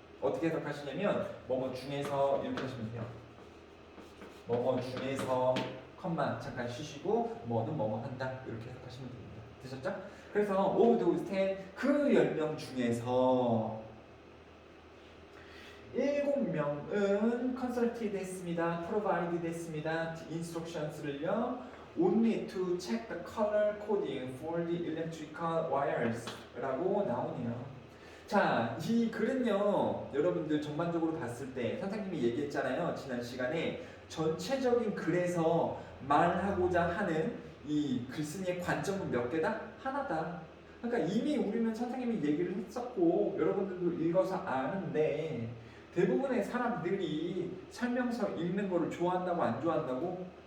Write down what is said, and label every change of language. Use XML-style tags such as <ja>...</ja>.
<ko>어떻게 해석하시냐면 뭐뭐 중에서 이렇게 하시면 돼요. 뭐뭐 중에서 컴마 잠깐 쉬시고 뭐는 뭐뭐 한다 이렇게 해석하시면 됩니다. 되셨죠? 그래서</ko> <en>of those 10</en> <ko>그 10명 중에서 7명은</ko> <en>consulted</en> <ko>했습니다. provided 했습니다. instructions를요.</ko> <en>only to check the color coding for the electrical wires</en> <ko>라고 나오네요. 자, 이 글은요 여러분들 전반적으로 봤을 때 선생님이 얘기했잖아요. 지난 시간에 전체적인 글에서 말하고자 하는 이 글쓴이의 관점은 몇 개다? 하나다. 그러니까 이미 우리는 선생님이 얘기를 했었고 여러분들도 읽어서 아는데 대부분의 사람들이 설명서 읽는 거를 좋아한다고 안 좋아한다고?</ko>